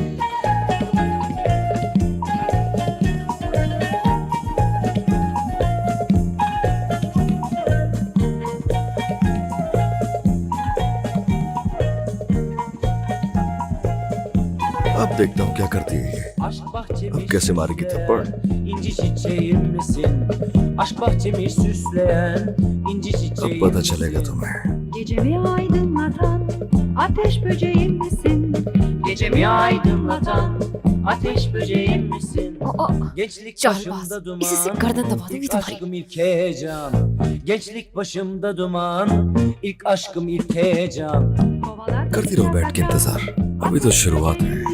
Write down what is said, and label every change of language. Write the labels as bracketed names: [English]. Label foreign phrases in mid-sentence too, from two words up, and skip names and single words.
[Hindi] अब देखता हूँ क्या करती है ये। अब कैसे मारेगी थप्पड़। अब पता चलेगा तुम्हें। [Turkish] Gecemi aydınlatan ateş böceğim misin? Gecemi aydınlatan ateş böceğim misin? Gençlik başımda duman. İlk aşkım ilk heyecan. Gençlik başımda duman. İlk aşkım ilk heyecan. [Hindi] करती रहो बैठ के इंतजार, अभी तो शुरुआत है।